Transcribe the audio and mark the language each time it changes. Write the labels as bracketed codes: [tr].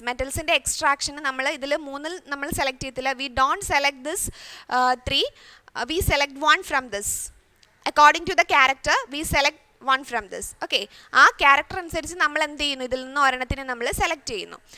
[ml] മെറ്റൽസിൻ്റെ എക്സ്ട്രാക്ഷന് നമ്മൾ ഇതിൽ മൂന്നിൽ നമ്മൾ സെലക്ട് ചെയ്യത്തില്ല. [en] We don't select this three, we select one from this. According to the character we select one from this. [ml] Okay, ആ character അനുസരിച്ച് നമ്മൾ എന്ത് ചെയ്യുന്നു? ഇതിൽ നിന്ന് ഒരെണ്ണത്തിനെ നമ്മൾ സെലക്ട് ചെയ്യുന്നു.